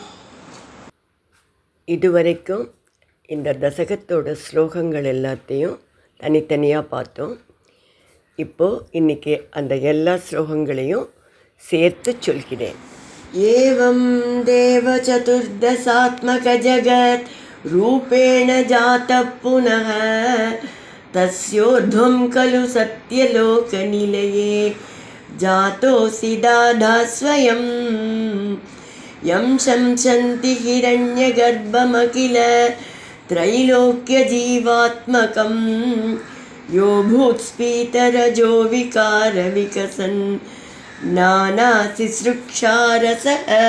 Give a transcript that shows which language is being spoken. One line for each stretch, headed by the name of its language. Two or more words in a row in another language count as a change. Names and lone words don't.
Tamil: இதுவரைக்கும் இந்த தசகத்தோட ஸ்லோகங்கள் எல்லாத்தையும் தனித்தனியாக பார்த்தோம். இப்போது இன்றைக்கி அந்த எல்லா ஸ்லோகங்களையும் சேர்த்து சொல்கிறேன்.
Sanskrit: एवं देव चतुर्दशात्मक जगत् रूपेण जात पुनः तस्योर्ध्वं खलु सत्यलोकनिलये जातोऽसि दाधा स्वयं यं शंसन्ति हिरण्यगर्भमखिल त्रैलोक्यजीवात्मकं यो भूत्स्फीतरजो विकारविकसन् नानासिसृक्षारसः